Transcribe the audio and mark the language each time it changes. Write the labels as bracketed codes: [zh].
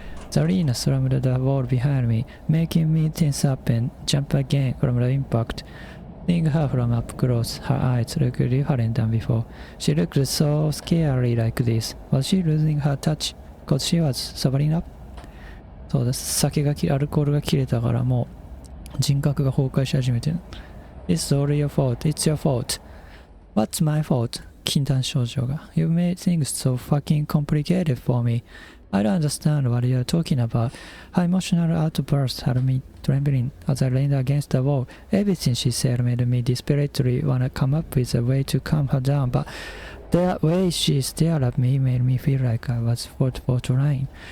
[en] Zarina slammed the wall behind me, making me tense up and jump again from the impact. Seeing her from up close, her eyes looked different than before. She looked so scary like this. Was she losing her touch because she was sobering up? [ja] そうだ、アルコールが切れたからもう人格が崩壊し始めてる。 [en] It's all your fault. It's your fault. What's my fault? [ja] 禁断症状が。 [en] You made things so fucking complicated for me. I don't understand what you're talking about. Her emotional outburst had me trembling as I leaned against the wall. Everything she said made me desperately want to come up with a way to calm her down, but the way she stared at me made me feel like I was fault for trying.